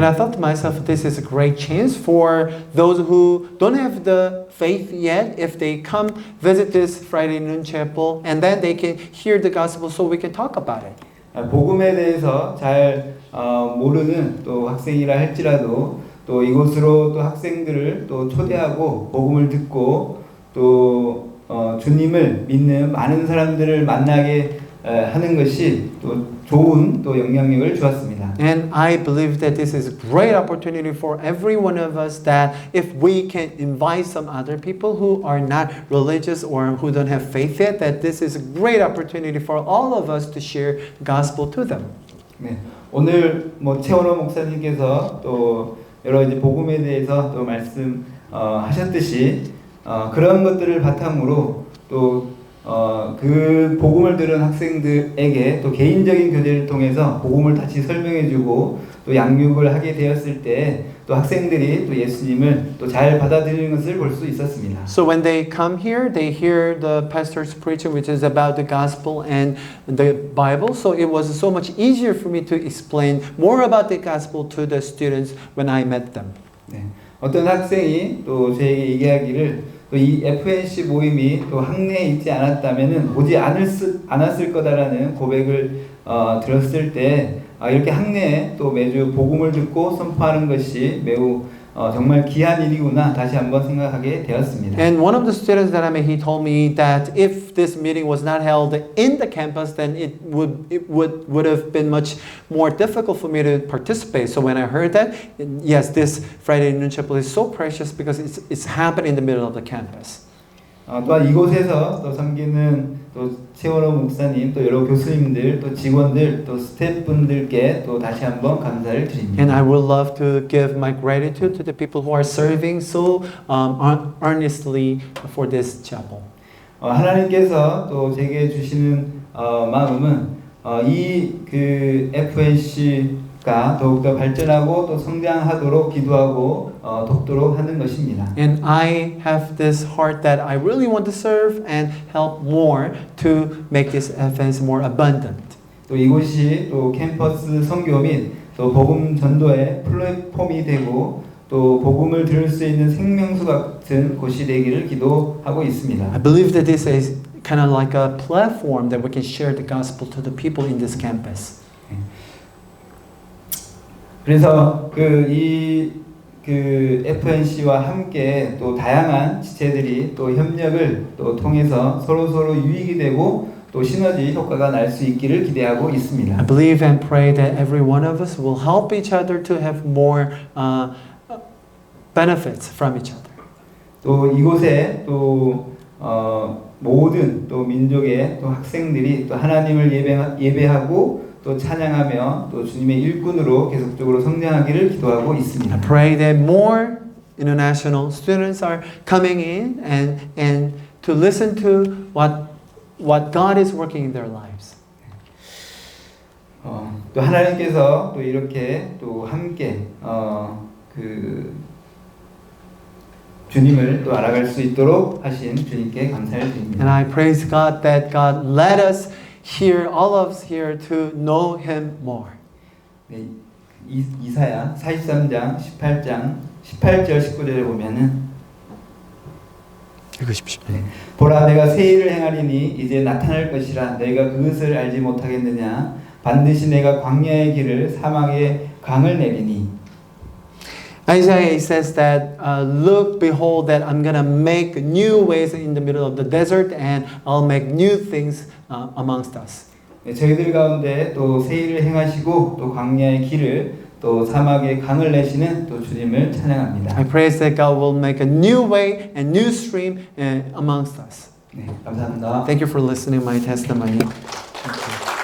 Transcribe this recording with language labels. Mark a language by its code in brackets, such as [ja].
[en] And I thought to myself, this is a great chance for those who don't have the faith yet, if they come visit this Friday noon chapel, and then they can hear the gospel so we can talk about it. [ko] 복음에 대해서 잘 모르는 또 학생이라 할지라도 또 이곳으로 또 학생들을 또 초대하고 복음을 듣고 또 주님을 믿는 많은 사람들을 만나게 하는 것이 또 좋은 또 영향력을 주었습니다. [en] And I believe that this is a great opportunity for every one of us, that if we can invite some other people who are not religious or who don't have faith yet, that this is a great opportunity for all of us to share gospel to them. [ko] 네, 오늘 최원호 목사님께서 또 여러 이제 복음에 대해서 또 말씀하셨듯이 그런 것들을 바탕으로 또 그 복음을 들은 학생들에게 또 개인적인 교제를 통해서 복음을 다시 설명해주고 또 양육을 하게 되었을 때 또 학생들이 또 예수님을 또 잘 받아들이는 것을 볼 수 있었습니다. [en] So when they come here, they hear the pastor's preaching, which is about the gospel and the Bible. So it was so much easier for me to explain more about the gospel to the students when I met them. [ko] 네. 어떤 학생이 또 저에게 얘기하기를 또 이 FNC 모임이 또 학내에 있지 않았다면은 오지 않았을 거다라는 고백을 들었을 때 이렇게 학내에 또 매주 복음을 듣고 선포하는 것이 매우 정말 귀한 일이구나 다시 한번 생각하게 되었습니다. [en] And one of the students that I met, he told me that if this meeting was not held in the campus, then it would have been much more difficult for me to participate. So when I heard that, yes, this Friday noon chapel is so precious because it's happening in the middle of the campus. [ko] 또한 이곳에서 또 섬기는 또 최원호 목사님, 또 여러 교수님들, 또 직원들, 또 스태프분들께 또 다시 한번 감사를 드립니다. [en] And I would love to give my gratitude to the people who are serving so earnestly for this chapel. [ko] 하나님께서 또 제게 주시는 마음은 이 그 FNC가 더욱더 발전하고 또 성장하도록 기도하고 돕도록 하는 것입니다. [en] And I have this heart that I really want to serve and help more to make this FNC more abundant. [ko] 또 이곳이 또 캠퍼스 선교 및 또 복음 전도의 플랫폼이 되고 또 복음을 들을 수 있는 생명수 같은 곳이 되기를 기도하고 있습니다. [en] I believe that this is kind of like a platform that we can share the gospel to the people in this campus. [ko] 그래서 그 FNC와 함께 또 다양한 지체들이 또 협력을 또 통해서 서로 유익이 되고 또 시너지 효과가 날 수 있기를 기대하고 있습니다. [en] I believe and pray that every one of us will help each other to have more benefits from each other. [ko] 또 이곳에 또 모든 또 민족의 또 학생들이 또 하나님을 예배하고 또 찬양하며 또 주님의 일꾼으로 계속적으로 성장하기를 기도하고 [en] I [ko] 있습니다. [en] pray that more international students are coming in and to listen to what God is working in their lives. [ko] 또 하나님께서 또 이렇게 또 함께 그 주님을 또 알아갈 수 있도록 하신 주님께 감사를 드립니다. [en] And I praise God that God led us here, all of us here, to know Him more. [ko] 네, 이사야 43장 18절 19절에 보면은 읽으십시오. 네. 보라 내가 새 일을 행하리니 이제 나타날 것이라 내가 그것을 알지 못하겠느냐 반드시 내가 광야의 길을 사막의 강을 내리니. [en] Isaiah says that look, behold, that I'm gonna make new ways in the middle of the desert, and I'll make new things amongst us. [ko] 네, 저희들 가운데 또 새 일을 행하시고 또 광야의 길을 또 사막의 강을 내시는 또 주님을 찬양합니다. [en] I praise that God will make a new way and new stream amongst us. [ko] 네, 감사합니다. [en] Thank you for listening to my testimony. Thank you.